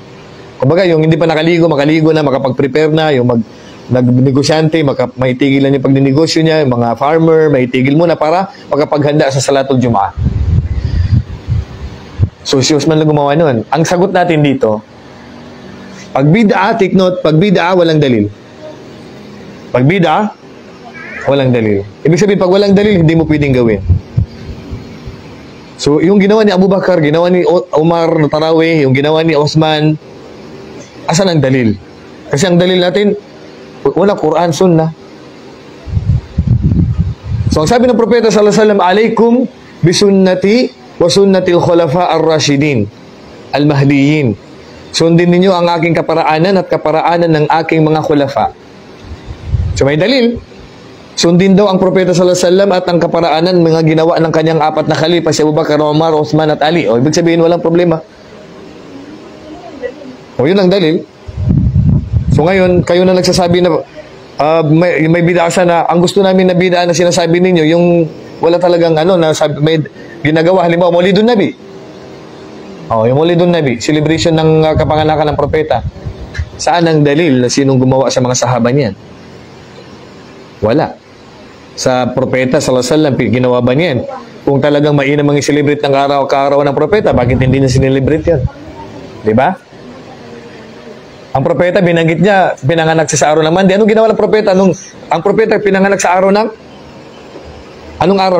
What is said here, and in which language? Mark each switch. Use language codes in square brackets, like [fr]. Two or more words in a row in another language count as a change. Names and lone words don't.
[tl] Kumbaga, yung hindi pa nakaligo, makaligo na, makapag-prepare na, yung nag-negosyante, maitigil na yung pagninegosyo niya, yung mga farmer, maitigil muna para makapaghanda sa [ar] صلاة الجمعة. [tl] So, si Osman lang gumawa nun. Ang sagot natin dito, pag bid'a, [en] take note, [tl] pag bid'a, walang dalil. Pag bid'a, walang dalil. Ibig sabihin, pag walang dalil, hindi mo pwedeng gawin. So, yung ginawa ni Abu Bakar, ginawa ni Umar na Tarawih, yung ginawa ni Osman, asan ang dalil? Kasi ang dalil natin, wala Quran, Sunnah. So, ang sabi ng propeta [ar] صلى الله عليه وسلم, "عليكم بسنتي وسنة الخلفاء الراشدين المهديين." [tl] Sundin ninyo ang aking kaparaanan at kaparaanan ng aking mga khulafa. So, may dalil. Sundin daw ang propeta [ar] صلى الله عليه وسلم [tl] at ang kaparaanan mga ginawa ng kanyang apat na khalifa, si Abu Bakar, Umar, Uthman at Ali. O, ibig sabihin, walang problema. O, yun ang dalil. So, ngayon, kayo na nagsasabi na may bid'a na, ang gusto namin na bid'a na sinasabi ninyo, yung wala talagang na may ginagawa, halimbawa, [ar] مولد النبي. [tl] O, yung [ar] مولد النبي, [tl] celebration ng kapanganakan ng propeta. Saan ang dalil na sinong gumawa sa mga sahaba niyan? Wala. Sa propeta [ar] صلى الله عليه وسلم, [tl] ginawa ba niyan? Kung talagang mainam ang i-celebrate ng kaarawan ng propeta, bakit hindi na sinelebrate yan? Diba? Ang propeta, binanggit niya, pinanganak siya sa araw ng Monday. Anong ginawa ng propeta? Ang propeta, pinanganak sa araw ng? Anong araw?